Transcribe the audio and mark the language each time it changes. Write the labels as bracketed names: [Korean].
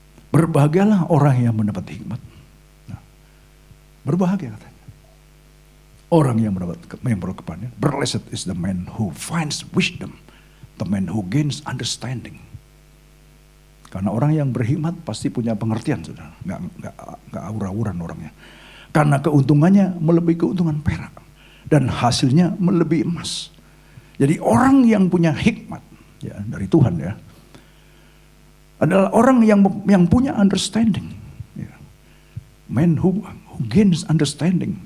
[Indonesian] Berbahagialah orang yang mendapat hikmat. Nah, berbahagia katanya. Orang yang mendapat kepadanya. [English] Blessed is the man who finds wisdom, the man who gains understanding. [Indonesian] Karena orang yang berhikmat pasti punya pengertian, saudara. Nggak aura-auran orangnya. Karena keuntungannya melebihi keuntungan perak dan hasilnya melebihi emas. Jadi orang yang punya hikmat, ya dari Tuhan ya, adalah orang yang punya understanding. Ya. [English] Man who gains understanding.